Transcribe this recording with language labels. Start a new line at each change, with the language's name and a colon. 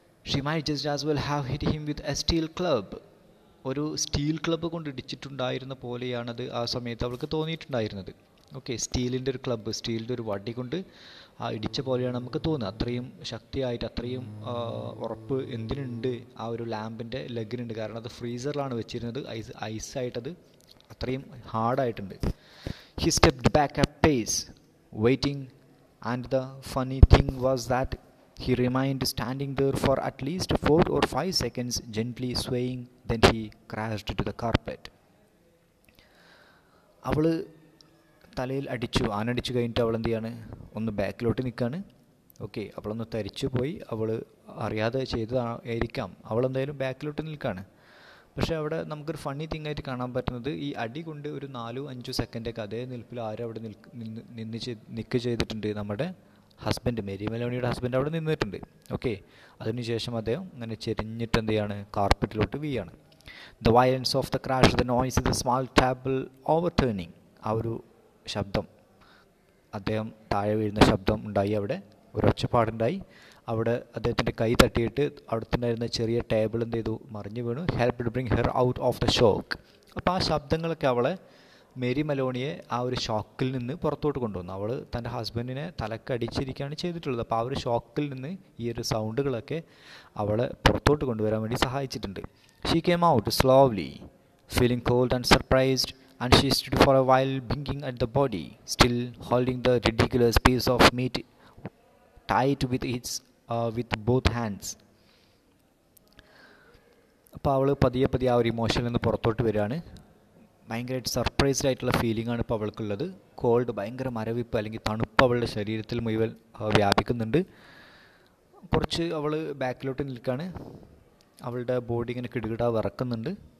English: She might just as well have hit him with a steel club.
Malayalam: ഒരു steel club കൊണ്ട് ഇടിച്ചിട്ടുണ്ടായിരുന്ന പോലെയാണത് ആ സമയത്ത് അവൾക്ക് തോന്നിയിട്ടുണ്ടായിരുന്നത്. ഓക്കെ, സ്റ്റീലിൻ്റെ ഒരു ക്ലബ്ബ്, സ്റ്റീലിൻ്റെ ഒരു വടി കൊണ്ട് ആ ഇടിച്ച പോലെയാണ് നമുക്ക് തോന്നുക. അത്രയും ശക്തിയായിട്ട്, അത്രയും ഉറപ്പ് എന്തിനുണ്ട് ആ ഒരു ലാമ്പിൻ്റെ ലെഗിനുണ്ട്. കാരണം അത് ഫ്രീസറിലാണ് വെച്ചിരുന്നത്, ഐസായിട്ടത് അത്രയും ഹാർഡായിട്ടുണ്ട്.
English: He stepped back a pace, waiting, and the funny thing was that he remained standing there for at least 4 or 5 seconds, gently swaying. Then he crashed to the carpet.
Malayalam: അവൾ തലയിൽ ആനടിച്ചു കഴിഞ്ഞിട്ട് അവൾ എന്ത് ചെയ്യാണ്, ഒന്ന് ബാക്കിലോട്ട് നിൽക്കുകയാണ്. ഓക്കെ, അവളൊന്ന് തരിച്ചു പോയി, അവൾ അറിയാതെ ചെയ്തതായിരിക്കാം, അവളെന്തായാലും ബാക്കിലോട്ട് നിൽക്കുകയാണ്. പക്ഷേ അവിടെ നമുക്കൊരു ഫണ്ണി തിങ് ആയിട്ട് കാണാൻ പറ്റുന്നത്, ഈ അടി കൊണ്ട് ഒരു 4-5 സെക്കൻഡൊക്കെ അതേ നിൽപ്പിൽ ആരും അവിടെ നിൽക്കുക ചെയ്തിട്ടുണ്ട്, നമ്മുടെ ഹസ്ബൻഡ്, മേരി മെലോണിയുടെ ഹസ്ബൻഡ് അവിടെ നിന്നിട്ടുണ്ട്. ഓക്കെ, അതിനുശേഷം അദ്ദേഹം അങ്ങനെ ചെരിഞ്ഞിട്ട് എന്ത് ചെയ്യാണ്, കാർപ്പറ്റിലോട്ട് വീയാണ്.
English: the violence of the crash, the noise, the small table over turning,
Malayalam: ആ ഒരു ശബ്ദം, അദ്ദേഹം താഴെ വീഴുന്ന ശബ്ദം ഉണ്ടായി, അവിടെ ഒരു ഒച്ചപ്പാടുണ്ടായി. അവിടെ അദ്ദേഹത്തിൻ്റെ കൈ തട്ടിയിട്ട് അവിടുത്തെ ചെറിയ ടേബിൾ എന്ത് ചെയ്തു, മറിഞ്ഞു വീണു.
English: Help to bring her out of the shock.
Malayalam: അപ്പോൾ ആ ശബ്ദങ്ങളൊക്കെ അവളെ, മേരി മെലോണിയെ ആ ഒരു ഷോക്കിൽ നിന്ന് പുറത്തോട്ട് കൊണ്ടുവന്നു. അവൾ തൻ്റെ ഹസ്ബൻഡിനെ തലക്കടിച്ചിരിക്കുകയാണ് ചെയ്തിട്ടുള്ളത്. അപ്പോൾ ആ ഒരു ഷോക്കിൽ നിന്ന് ഈ ഒരു സൗണ്ടുകളൊക്കെ അവളെ പുറത്തോട്ട് കൊണ്ടുവരാൻ വേണ്ടി സഹായിച്ചിട്ടുണ്ട്.
English: She came out slowly, feeling cold and surprised, and she stood for a while blinking at the body, still holding the ridiculous piece of meat tight with both hands.
Malayalam: അപ്പോൾ അവൾ പതിയെ ആ ഒരു ഇമോഷനിൽ നിന്ന് പുറത്തോട്ട് വരികയാണ്. ഭയങ്കരമായിട്ട് സർപ്രൈസ്ഡ് ആയിട്ടുള്ള ഫീലിംഗ് ആണ് ഇപ്പോൾ അവൾക്കുള്ളത്. കോൾഡ്, ഭയങ്കര മരവിപ്പ് അല്ലെങ്കിൽ തണുപ്പ് അവളുടെ ശരീരത്തിൽ മുഴുവൻ വ്യാപിക്കുന്നുണ്ട്. കുറച്ച് അവൾ ബാക്കിലോട്ട് നിൽക്കുകയാണ്, അവളുടെ ബോഡി ഇങ്ങനെ കിടുകിടാ വിറക്കുന്നുണ്ട്.